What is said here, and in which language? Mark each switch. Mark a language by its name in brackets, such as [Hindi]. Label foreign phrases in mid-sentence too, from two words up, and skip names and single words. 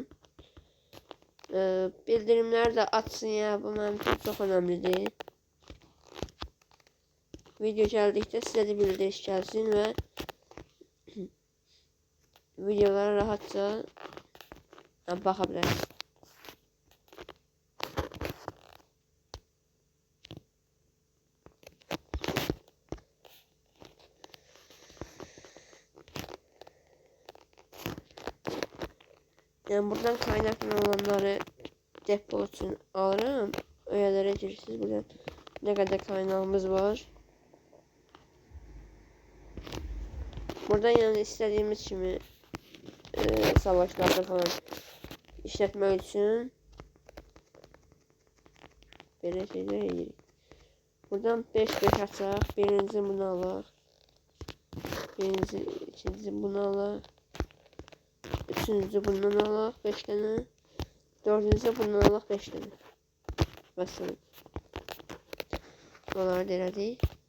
[Azerbaijani] Bildirimləri də açsın ya, bu mənim üçün çox önəmlidir. Video gəldikdə sizə də bildiriş gəlsin və videolara rahatça baxa bilərsiniz. [Turkish] Yani buradan kaynaklı olanları depo için alırım. Öğelere girirsiniz. Burada ne kadar kaynağımız var. Buradan yani istediğimiz kimi savaşlarda falan işletmek için böyle şeyler edirik. [Azerbaijani] Buradan 5-5 açaq. Birinci bunu alaq. Birinci, ikinci bunu alaq. Üçüncü bundan alaq 5 tane. Dördüncü bundan alaq 5 tane. Mesela. Bunları da elədik.